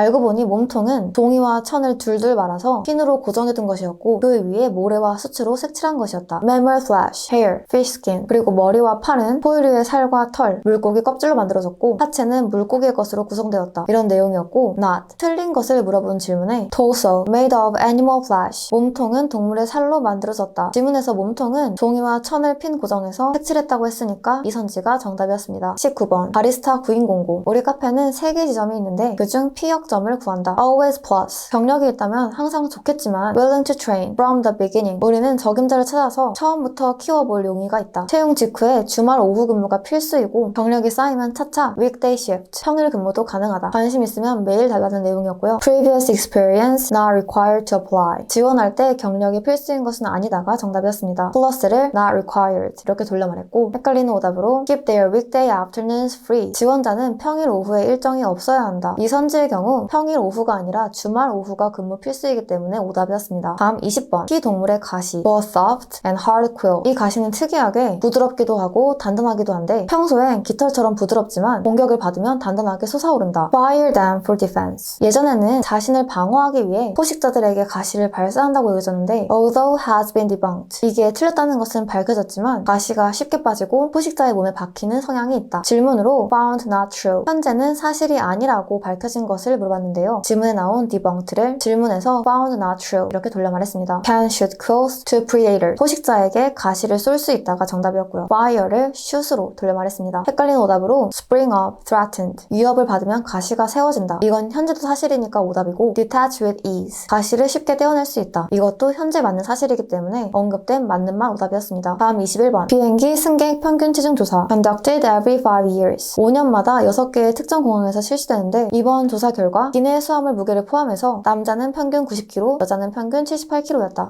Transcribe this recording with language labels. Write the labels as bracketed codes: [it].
[ko] 알고 보니 몸통은 종이와 천을 둘둘 말아서 핀으로 고정해둔 것이었고 그 위에 모래와 수치로 색칠한 것이었다. [en] Mammal flesh, hair, fish skin. [ko] 그리고 머리와 팔은 포유류의 살과 털, 물고기 껍질로 만들어졌고 하체는 물고기의 것으로 구성되었다. 이런 내용이었고 not. 틀린 것을 물어본 질문에 [en] torso, made of animal flesh. [ko] 몸통은 동물의 살로 만들어졌다. 지문에서 몸통은 종이와 천을 핀 고정해서 색칠했다고 했으니까 이 선지가 정답이었습니다. 19번 바리스타 구인 공고. 우리 카페는 3개 지점이 있는데 그중 P역점을 구한다. [en] Always plus. [ko] 경력이 있다면 항상 좋겠지만 [en] willing to train from the beginning. [ko] 우리는 적임자를 찾아서 처음부터 키워볼 용의가 있다. 채용 직후에 주말 오후 근무가 필수이고 경력이 쌓이면 차차 [en] weekday shift, [ko] 평일 근무도 가능하다. 관심 있으면 메일 달라는 내용이었고요. [en] Previous experience not required to apply. [ko] 지원할 때 경력이 필수인 것은 아니다가 정답이었습니다. plus를 [en] not required [ko] 이렇게 돌려 말했고 헷갈리는 오답으로 [en] keep their weekday afternoons free. [ko] 지원자는 평일 오후에 일정이 없어야 한다. 이 선지의 경우 평일 오후가 아니라 주말 오후가 근무 필수이기 때문에 오답이었습니다. 다음 20번 키 동물의 가시 [en] both soft and hard quill. [ko] 이 가시는 특이하게 부드럽기도 하고 단단하기도 한데 평소엔 깃털처럼 부드럽지만 공격을 받으면 단단하게 솟아오른다. [en] Fire them for defense. [ko] 예전에는 자신을 방어하기 위해 포식자들에게 가시를 발사한다고 여겨졌는데 [en] although has been debunked. [ko] 이게 틀렸다는 것은 밝혀졌지만 가시가 쉽게 빠지고 포식자의 몸에 박히는 성향이 있다. [en] 질문으로 found not true. [ko] 현재는 사실이 아니라고 밝혀진 것을 물어봤는데요. 질문에 나온 debunked를 질문에서 [en] found not true [ko] 이렇게 돌려 말했습니다. [en] Can shoot quills to predator. [ko] 포식자에게 가시를 쏠 수 있다가 정답이었고요. fire를 shoot으로 돌려 말했습니다. 헷갈리는 오답으로 [en] spring up, threatened. [ko] 위협을 받으면 가시가 세워진다. 이건 현재도 사실이니까 오답이고 [en] detach with ease. [ko] 가시를 쉽게 떼어낼 수 있다. 이것도 현재 맞는 사실이기 때문에 언급된 맞는 말 오답이었습니다. 다음 21번 비행기 승객 평균 체중 조사 [en] conducted every 5 years. [ko] 5년마다 6개의 특정 공항에서 실시되는데 이번 조사 결과 기내 수화물 무게를 포함해서 남자는 평균 90kg, 여자는 평균 78kg였다.